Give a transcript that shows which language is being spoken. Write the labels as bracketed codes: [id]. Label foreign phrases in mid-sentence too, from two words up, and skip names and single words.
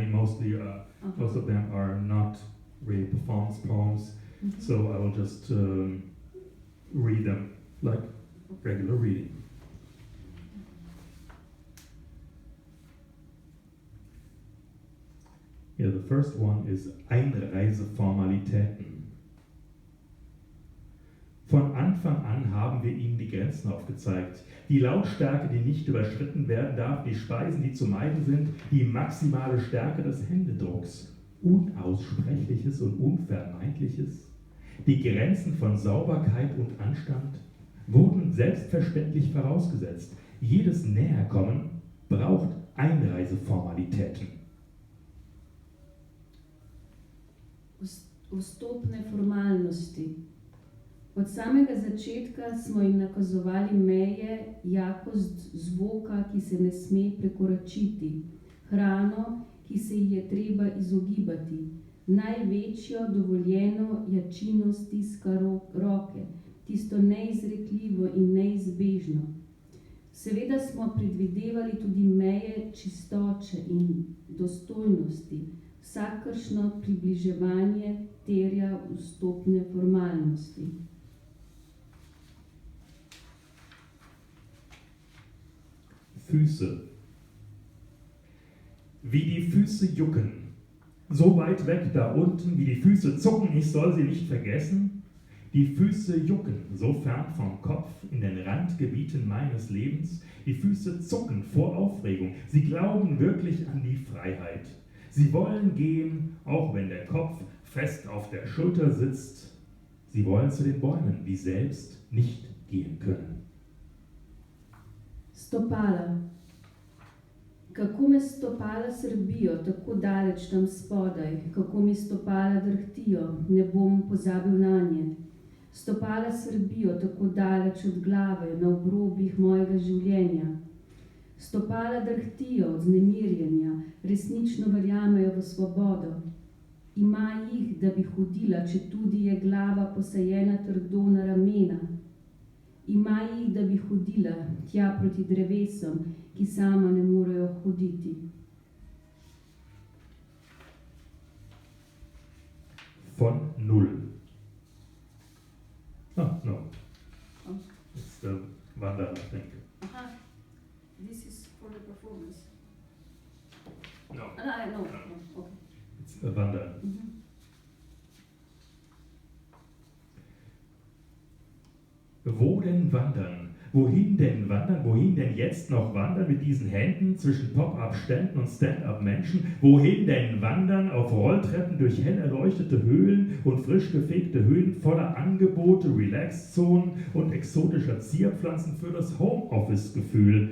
[en] Mostly, most of them are not really performance poems. Mm-hmm. So I will just read them like regular reading. Yeah, the first one is Einreiseformalitäten. [de] Von Anfang an haben wir ihm die Grenzen aufgezeigt. Die Lautstärke, die nicht überschritten werden darf, die Speisen, die zu meiden sind, die maximale Stärke des Händedrucks, Unaussprechliches und Unvermeidliches, die Grenzen von Sauberkeit und Anstand wurden selbstverständlich vorausgesetzt. Jedes Näherkommen braucht Einreiseformalitäten. [sl] Vstopne formalnosti. Od samega začetka smo jim nakazovali meje, jakost zvoka, ki se ne sme prekoračiti, hrano, ki se ji je treba izogibati, največjo dovoljeno jačino stiska roke, tisto neizrekljivo in neizbežno. Seveda smo predvidevali tudi meje čistoče in dostojnosti. Vsakršno približevanje terja vstopne formalnosti. [de] Füße. Wie die Füße jucken, so weit weg da unten, wie die Füße zucken, ich soll sie nicht vergessen. Die Füße jucken, so fern vom Kopf, in den Randgebieten meines Lebens. Die Füße zucken vor Aufregung, sie glauben wirklich an die Freiheit. Sie wollen gehen, auch wenn der Kopf fest auf der Schulter sitzt. Sie wollen zu den Bäumen, die selbst nicht gehen können. [sl] Stopala. Kako me stopala srbijo, tako daleč tam spodaj, kako mi stopala drhtijo, ne bom pozabil nanje. Stopala srbijo, tako daleč od glave, na obrobjih mojega življenja. Stopala drhtijo od znemirjenja, resnično verjamejo v svobodo. Ima jih, da bi hodila, če tudi je glava posajena trdo na ramena. Ima jih, da bi hodila tja proti drevesom, ki sama ne morejo hoditi. [de] Von null. [en] Oh, no. It's the Wander, I think. Aha. This is for the performance. No. No. Okay. It's a Wander. [de] Wo denn wandern? Wohin denn wandern? Wohin denn jetzt noch wandern mit diesen Händen zwischen Pop-Up-Ständen und Stand-Up-Menschen? Wohin denn wandern auf Rolltreppen durch hell erleuchtete Höhlen und frisch gefegte Höhen voller Angebote, Relax-Zonen und exotischer Zierpflanzen für das Homeoffice-Gefühl?